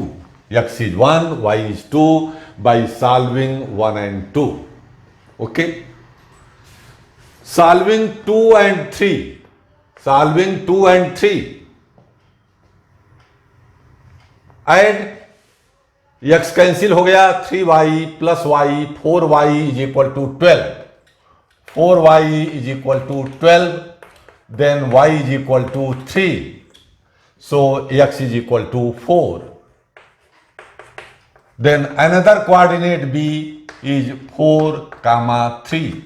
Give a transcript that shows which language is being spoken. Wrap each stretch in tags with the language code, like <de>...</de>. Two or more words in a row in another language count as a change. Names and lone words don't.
<en>X is 1, y is 2 by solving 1 and 2. Okay? Solving 2 and 3. Solving 2 and 3. And x cancel</en> <hi>हो गया,</hi> <en>3y plus y, 4y is equal to 12. 4y is equal to 12. Then y is equal to 3. So x is equal to 4. Then another coordinate B is 4, 3.</en>